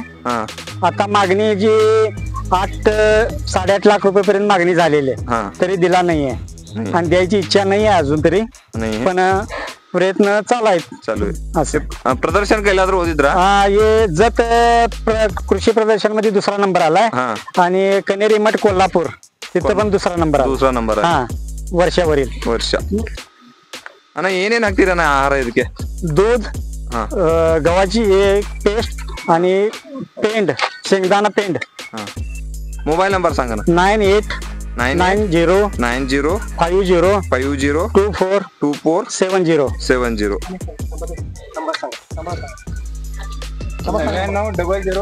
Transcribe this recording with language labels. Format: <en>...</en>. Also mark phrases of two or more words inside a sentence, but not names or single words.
<mr>आता मागणी जी 8-8.5 लाख रुपये मागणी झालेली आहे, तरी दिला नाहीये आणि द्यायची इच्छा नाही आहे अजून तरी, पण प्रयत्न चालू आहे. असं प्रदर्शन केलं तर होतीत. हे जत कृषी प्रदर्शन मध्ये 2रा नंबर आलाय आणि कनेरी मठ कोल्हापूर तिथं पण 2रा नंबर. हा, वर्षावरील वर्ष. आणि</mr> <kn>ಏನೇನ್ ಹಾಕ್ತೀರಾ ಆಹಾರ ಇದಕ್ಕೆ?</kn> <mr>दूध, गव्हाची पेस्ट आणि पेंड, शेंगदाणा पेंड. मोबाईल नंबर सांगा ना. 989050242470. 9900</mr>